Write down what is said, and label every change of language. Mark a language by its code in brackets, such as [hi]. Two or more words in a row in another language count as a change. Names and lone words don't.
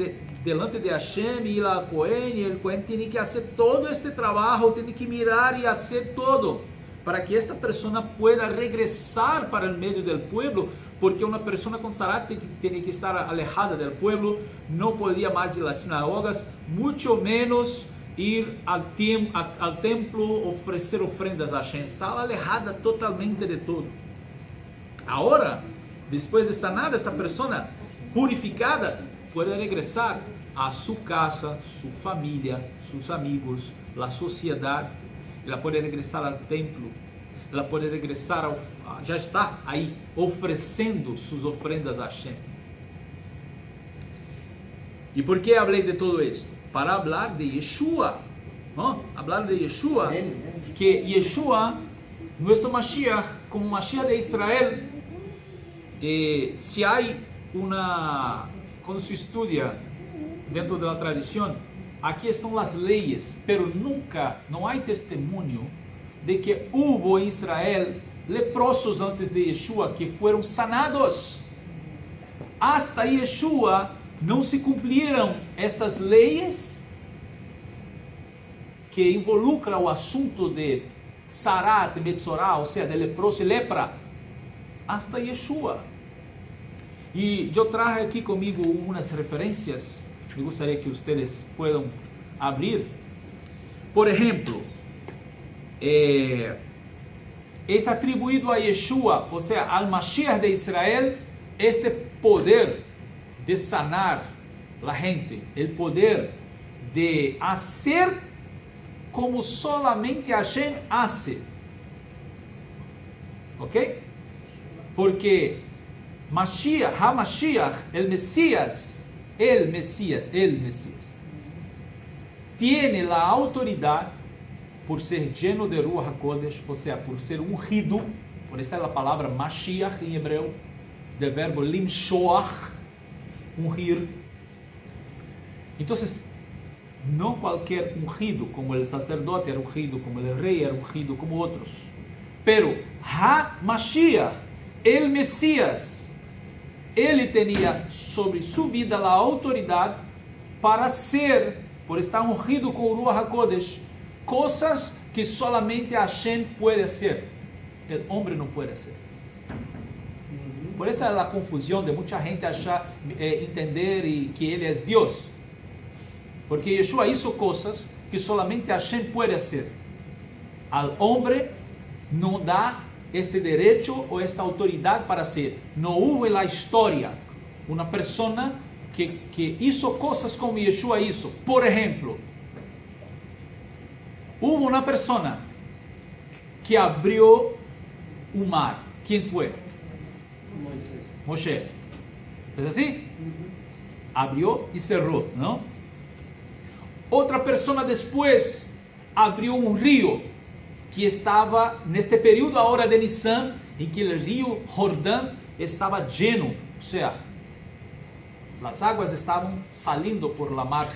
[es] delante de Hashem ir al Cohen, y el Cohen tiene que hacer todo este trabajo, tiene que mirar y hacer todo, para que esta persona pueda regresar para el medio del pueblo, porque una persona con Tzarat tiene que estar alejada del pueblo, no podía más ir a las sinagogas, mucho menos ir al templo, ofrecer ofrendas a Hashem, estaba alejada totalmente de todo. Ahora, después de sanada, esta persona purificada puede regresar a su casa, su familia, sus amigos, la sociedad. Ela puede regresar al templo, ela puede regresar, [pt] já está aí, oferecendo [es] sus ofrendas [pt] a Hashem. [es] ¿Y por qué hablé de todo esto? Para hablar de Yeshua, ¿no? Hablar de Yeshua, que Yeshua, nuestro Mashiach, como Mashiach de Israel, si hay cuando se estudia dentro de la tradición, aquí están las leyes, pero nunca, no hay testimonio de que hubo en Israel leprosos antes de Yeshua que fueron sanados. [pt] Hasta Yeshua não se cumpriram estas leis que involucram o assunto de Tzarat, Metzorá, ou seja, de leproso e lepra, hasta Yeshua. E eu trago aqui comigo umas referências, me gostaria que vocês puedan abrir. Por exemplo, é atribuído a Yeshua, ou seja, [es] al Mashiach de Israel, este poder de sanar la gente, el poder de hacer como solamente Hashem hace. ¿Ok? Porque Mashiach, HaMashiach, el Mesías, tiene la autoridad por ser lleno de [he] Ruach HaKodesh, [pt] ou seja, por ser ungido, por essa é a palavra Mashiach em hebreu, do verbo limshoach, ungir. Então, não qualquer ungido, como o sacerdote era ungido, como o rei era ungido, como outros. [es] Pero HaMashiach, el Mesías, [pt] ele tinha sobre sua vida a autoridade para ser, por estar ungido com o [he] Ruach HaKodesh, [pt] coisas que solamente Hashem pode hacer, o homem não pode hacer. Por essa é a confusão de muita gente achar, entender que ele é Deus, porque Yeshua hizo coisas que solamente Hashem pode hacer. Al homem não dá este direito ou esta autoridade para ser. Não houve na história uma pessoa que hizo coisas como Yeshua hizo. Por exemplo, houve uma pessoa que abriu o mar. Quem foi? Moshe. [es] ¿Es así? Abrió y cerró, ¿no? Otra persona después abrió un río que estaba en este periodo ahora de Nisan, en que el río Jordán estaba lleno, o sea, las aguas estaban saliendo por la margen.